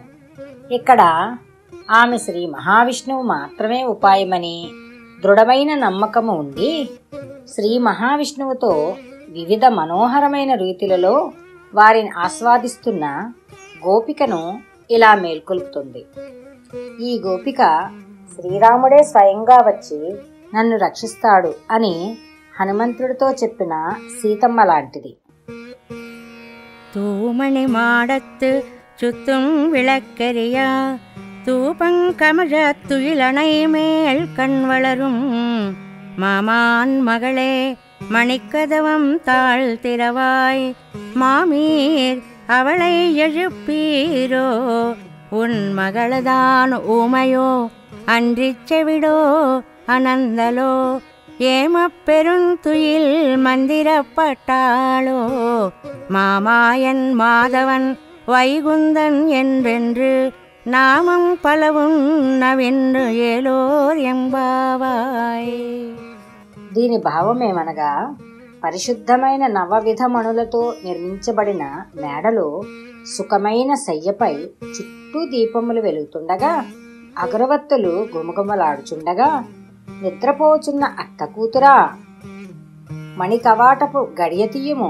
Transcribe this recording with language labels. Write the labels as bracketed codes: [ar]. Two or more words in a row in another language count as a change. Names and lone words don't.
[te] ఇక్కడ ఆమె శ్రీ మహావిష్ణువు మాత్రమే ఉపాయమని దృఢమైన నమ్మకము ఉండి శ్రీ మహావిష్ణువుతో వివిధ మనోహరమైన రీతులలో వారిని ఆస్వాదిస్తున్న గోపికను ఇలా మేల్కొల్పుతుంది. ఈ గోపిక శ్రీరాముడే స్వయంగా వచ్చి నన్ను రక్షిస్తాడు అని హనుమంతుడితో చెప్పిన సీతమ్మ లాంటిది. [ta] தூமணி மாடத்து சுத்தும் விளக்கெரியா தூபங்கமழத் துயிலணை மேல் கண் வளரும் மாமான் மகளே மணிக்கதவம் தாழ் திறவாய் மாமீர் அவளை எழுப்பீரோ உன் மகளதான் ஊமையோ அன்றிச் செவிடோ அனந்தலோ ஏமப்பெருந்துயில் மந்திரப்பட்டாளோ மாமாயன் மாதவன் வைகுந்தன் என்றென்று நாமம் பலவும் நவின்று ஏலோர் எம்பாவாய். [te] దీని భావమేమనగా, పరిశుద్ధమైన నవవిధ మణులతో నిర్మించబడిన మేడలో సుఖమైన శయ్యపై చుట్టూ దీపములు వెలుగుతుండగా అగరవత్తులు గుమగుమలాడుచుండగా నిద్రపోచున్న అత్త కూతురా, మణికవాటపు గడియ తీయుము.